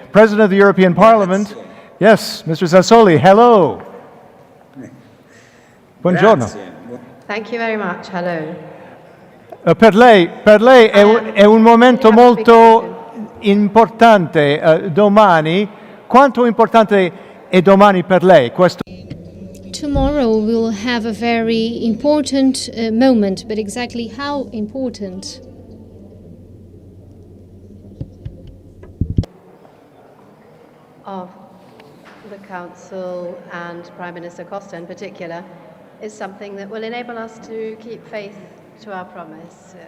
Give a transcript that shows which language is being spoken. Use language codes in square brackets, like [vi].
[en] President of the European Parliament. Yes, Mr. Sassoli, hello. [it] Buongiorno. Grazie. [en] Thank you very much, hello. [it] Per lei è un momento molto importante domani. Quanto importante è domani per lei questo? [en] Tomorrow we'll have a very important moment, but exactly how important? Of the Council and Prime Minister Costa in particular is something that will enable us to keep faith to our promise.